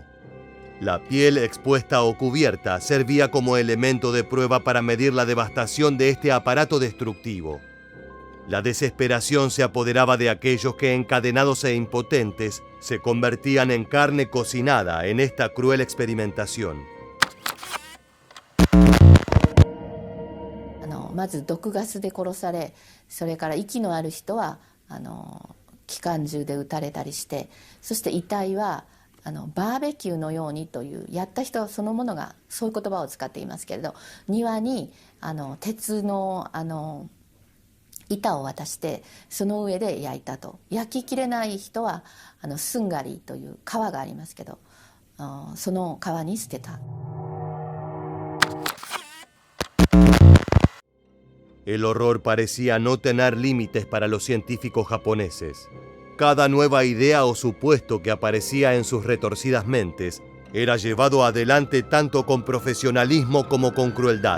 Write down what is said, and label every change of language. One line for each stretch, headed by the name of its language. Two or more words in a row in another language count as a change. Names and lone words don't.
Spanish: La piel expuesta o cubierta servía como elemento de prueba para medir la devastación de este aparato destructivo. La desesperación se apoderaba de aquellos que, encadenados e impotentes, se convertían en carne cocinada en esta cruel experimentación.
Japanese: まず毒ガスで殺され、それから息のある人は機関銃で撃たれたりして、そして遺体はバーベキューのようにという、やった人そのものがそういう言葉を使っていますけれど、庭に鉄の板を渡してその上で焼いたと。焼ききれない人はスンガリという皮がありますけど、その皮に捨てた。
Spanish: El horror parecía no tener límites para los científicos japoneses. Cada nueva idea o supuesto que aparecía en sus retorcidas mentes era llevado adelante tanto con profesionalismo como con crueldad.